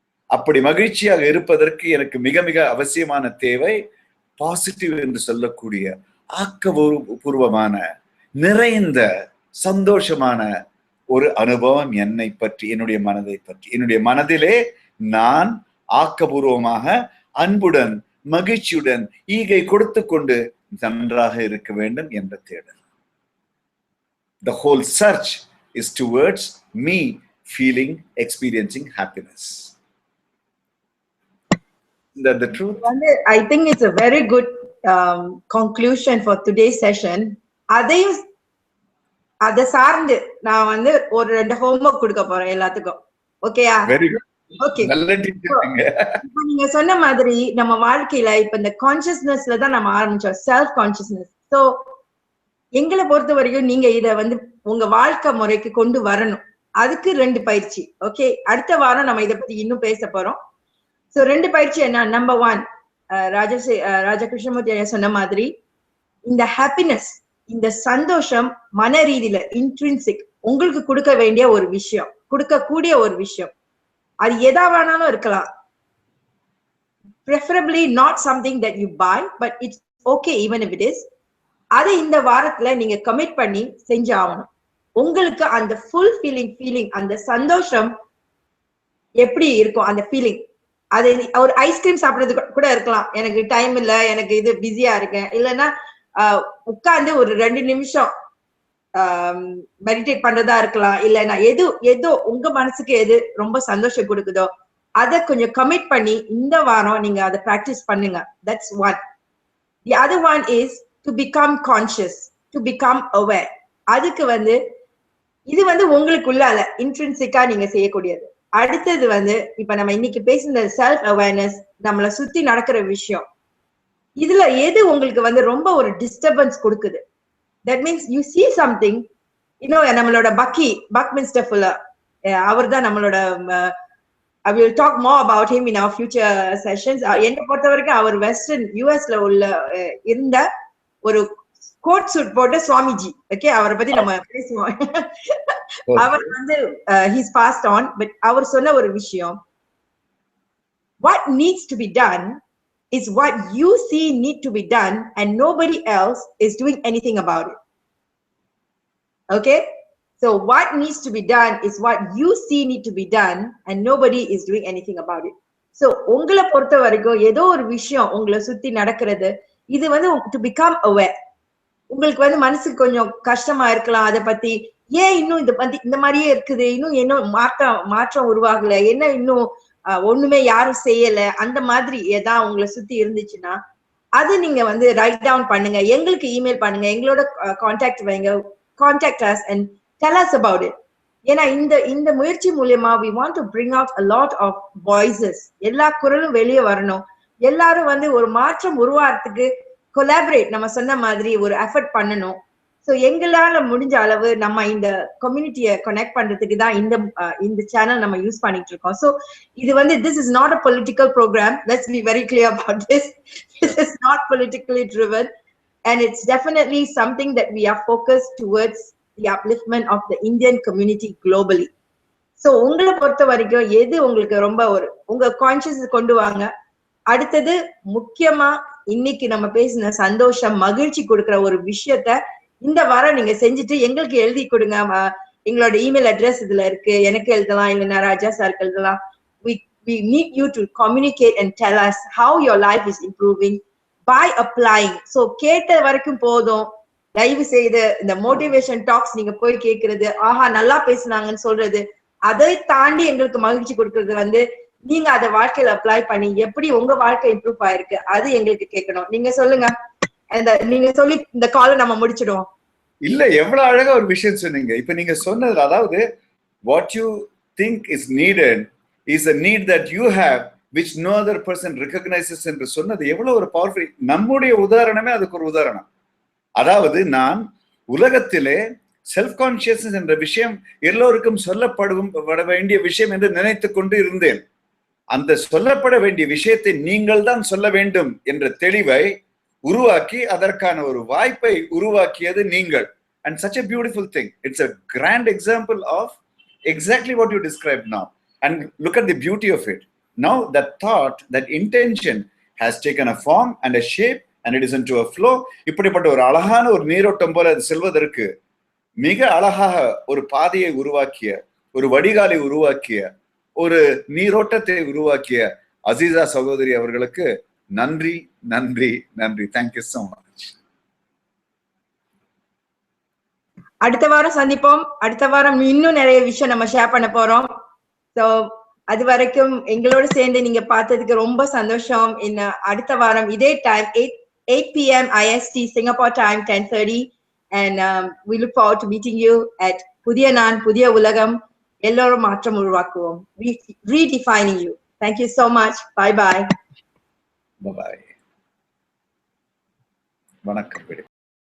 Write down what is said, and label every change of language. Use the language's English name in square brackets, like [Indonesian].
[Tamil] அப்படி மகிழ்ச்சியாக இருப்பதற்கு எனக்கு மிக மிக அவசியமான தேவை பாசிட்டிவ் என்று சொல்லக்கூடிய ஆக்கப்பூர்வமான நிறைந்த சந்தோஷமான ஒரு அனுபவம் என்னை பற்றி, என்னுடைய மனதை பற்றி. என்னுடைய மனதிலே நான் ஆக்கப்பூர்வமாக அன்புடன் மகிழ்ச்சியுடன் ஈகை கொடுத்து கொண்டு நன்றாக இருக்க வேண்டும் என்ற தேடல். [English] The whole search is towards me feeling, experiencing happiness. Is that the truth? I think it's a very good conclusion for today's session. [Tamil] அதை சார்ந்து நான் வந்து ஒரு 2 ஹோம்வொர்க் கொடுக்க போறேன் எல்லாத்துக்கும். ஓகேயா? [English] Very good. Okay. [Tamil] நல்ல டீச்சர்ங்க. இப்போ நீங்க சொன்ன மாதிரி நம்ம வாழ்க்கையில இப்ப இந்த கான்ஷியஸ்னஸ்ல தான் நம்ம ஆரம்பிச்சோம், செல்ஃப் கான்ஷியஸ்னஸ். சோ எங்களை பொறுத்த வரைக்கும் நீங்க இத வந்து உங்க வாழ்க்கை முறைக்கு கொண்டு வரணும். அதுக்கு 2 பயிற்சி. ஓகே, அடுத்த வாரம் நம்ம இத பத்தி இன்னும் பேச போறோம். சோ 2 பயிற்சி என்ன? நம்பர் 1, ராஜகிருஷ்ணமூர்த்தி ஐயா சொன்ன மாதிரி இந்த ஹாப்பினஸ், இந்த சந்தோஷம் மன ரீதியில இன்ட்ரின்சிக் உங்களுக்கு கொடுக்க வேண்டிய ஒரு விஷயம், கொடுக்கக்கூடிய ஒரு விஷயம். அது எதா வேணாலும் இருக்கலாம். [English] preferably not something that you buy, but it's okay even if it is. [Tamil] அதை இந்த வாரத்துல நீங்க கமிட் பண்ணி செஞ்சு ஆகணும். உங்களுக்கு அந்த ஃபுல் ஃபீலிங் அந்த சந்தோஷம் எப்படி இருக்கும், அந்த ஃபீலிங். அது ஒரு ஐஸ்கிரீம் சாப்பிடுறது கூட இருக்கலாம். எனக்கு டைம் இல்ல, எனக்கு இது பிஸியா இருக்கேன், இல்லைன்னா உட்கார்ந்து ஒரு 2 நிமிஷம் மெடிடேட் பண்றதா இருக்கலாம், இல்லைன்னா ஏதோ உங்க மனசுக்கு எது ரொம்ப சந்தோஷம் கொடுக்குதோ அதை கொஞ்சம் கமிட் பண்ணி இந்த வாரம் நீங்க அதை பிராக்டிஸ் பண்ணுங்க. [English] That's one. The other one is to become conscious, to become aware. [Tamil] அதுக்கு வந்து இது வந்து உங்களுக்குள்ளால இன்ட்ரின்சிக்கா நீங்க செய்யக்கூடியது. அடுத்தது வந்து இப்ப நம்ம இன்னைக்கு பேசுன செல்ஃப் அவேர்னஸ், நம்மளை சுத்தி நடக்கிற விஷயம், இதுல எது உங்களுக்கு வந்து ரொம்ப ஒரு டிஸ்டர்பன்ஸ் கொடுக்குது. [English] That means you see something, [Tamil] நம்மளோட பக்மின்ஸ்டர் ஃபுல்லர், அவர் தான் நம்மளோட [English] I will talk more about him in our future sessions. [Tamil] என்னை பொறுத்த வரைக்கும் அவர் வெஸ்டர்ன் யூஎஸ்ல உள்ள இருந்த ஒரு கோட் சூட் போட்ட சுவாமிஜி. ஓகே, அவரை பத்தி நம்ம பேசுவோம். அவர் வந்து [English] he's passed on, but [Tamil] அவர் சொன்ன ஒரு விஷயம், [English] what needs to be done is what you see need to be done and nobody else is doing anything about it. Okay, so what needs to be done is what you see need to be done and nobody is doing anything about it. [Tamil] So உங்களை பொறுத்த வரைக்கும் ஏதோ ஒரு விஷயம் உங்களை சுத்தி நடக்கிறது, இது வந்து [English] to become aware. [Tamil] உங்களுக்கு வந்து மனசுக்கு கொஞ்சம் கஷ்டமா இருக்கலாம், அதை பத்தி ஏன் இன்னும் இந்த மாதிரியே இருக்குது, இன்னும் மாற்றம் உருவாகல, என்ன இன்னும் ஒண்ணுமே யாரும் செய்யல, அந்த மாதிரி ஏதாவது உங்களை சுத்தி இருந்துச்சுன்னா அது நீங்க வந்து ரைட் டவுன் பண்ணுங்க, எங்களுக்கு இமெயில் பண்ணுங்க, எங்களோட கான்டாக்ட் வைங்க, contact [English] us and tell us about it. [Tamil] ஏன்னா இந்த முயற்சி மூலமா [English] we want to bring out a lot of voices. [Tamil] எல்லா குரலும் வெளியே வரணும், எல்லாரும் வந்து ஒரு மாற்றம் உருவாகிறதுக்கு கொலாபரேட், நம்ம சொன்ன மாதிரி ஒரு எஃபர்ட் பண்ணணும். சோ எங்களால முடிஞ்ச அளவு நம்ம இந்த கம்யூனிட்டியை கனெக்ட் பண்றதுக்கு தான் இந்த சேனல் நம்ம யூஸ் பண்ணிட்டு இருக்கோம். சோ இது வந்து [English] this is not a political program. Let's be very clear about this. This is not politically driven and it's definitely something that we are focused towards the upliftment of the Indian community globally. [Tamil] So உங்களை பொறுத்த வரைக்கும் எது உங்களுக்கு ரொம்ப உங்க conscious கொண்டு வாங்க. அடுத்தது முக்கியமா இன்னைக்கு நம்ம பேசின சந்தோஷம் மகிழ்ச்சி கொடுக்கிற ஒரு விஷயத்த இந்த வாரம் நீங்க செஞ்சுட்டு எங்களுக்கு எழுதி கொடுங்க. எங்களோட இமெயில் அட்ரஸ் இதுல இருக்கு, எனக்கு எழுதலாம், இல்லைன்னா ராஜா சாருக்கு எழுதலாம். [English] We need you to communicate and tell us how your life is improving by applying. [Tamil] So கேட்ட வரைக்கும் போதும், தயவு செய்து இந்த மோட்டிவேஷன் டாக்ஸ் நீங்க போய் கேட்கறது, ஆஹா நல்லா பேசுனாங்கன்னு சொல்றது, அதை தாண்டி எங்களுக்கு மகிழ்ச்சி கொடுக்கறது வந்து நீங்க அதை வாழ்க்கையில அப்ளை பண்ணி எப்படி உங்க வாழ்க்கை இம்ப்ரூவ் ஆயிருக்கு அது எங்களுக்கு கேட்கணும். நீங்க சொல்லுங்க, நீங்க சொல்லி இந்த காலை நம்ம முடிச்சிடுவோம். இல்ல, எவ்வளவு அழகா ஒரு விஷயம் சொன்னீங்க. இப்ப நீங்க சொன்னது, அதாவது [English] what you think is needed is a need that you have which no other person recognizes [Tamil] என்று சொன்னது எவ்வளவு ஒரு பவர்ஃபுல். நம்முடைய உதாரணமே அதுக்கு ஒரு உதாரணம். அதாவது நான் உலகத்திலே செல்ஃப் கான்சியஸ்னஸ் என்ற விஷயம் எல்லோருக்கும் சொல்லப்பட வேண்டிய விஷயம் என்று நினைத்து கொண்டு இருந்தேன். அந்த சொல்லப்பட வேண்டிய விஷயத்தை நீங்கள் தான் சொல்ல வேண்டும் என்ற தெளிவை உருவாக்கி அதற்கான ஒரு வாய்ப்பை உருவாக்கியது நீங்கள். [English] And such a beautiful thing. It's a grand example of exactly what you described now. And look at the beauty of it. Now that thought, that intention has taken a form and a shape and it is into a flow. [Tamil] இப்படிப்பட்ட ஒரு அழகான ஒரு நீரோட்டம் போல அது செல்வதற்கு மிக அழகாக ஒரு பாதையை உருவாக்கிய, ஒரு வடிகாலை உருவாக்கிய, ஒரு நீரோட்டத்தை உருவாக்கிய அசீசா சகோதரி அவர்களுக்கு நன்றி நன்றி நன்றி. [English] Thank you so much. [Tamil] அடுத்த வாரம் சந்திப்போம். அடுத்த வாரம் இன்னும் நிறைய விஷயம் நம்ம ஷேர் பண்ண போறோம். சோ அது வரைக்கும் எங்களோட சேர்ந்து நீங்க பார்த்ததுக்கு ரொம்ப சந்தோஷம். அடுத்த வாரம் இதே time 8 p.m. [English] IST Singapore time 10:30 and we look forward to meeting you at Puthiya Naan Puthiya Ulagam. [Tamil] எல்லோரும் மாற்றம் உருவாக்குவோம். [English] Redefining You. Thank you so much. Bye bye. Bye bye. [Tamil] வணக்கம்.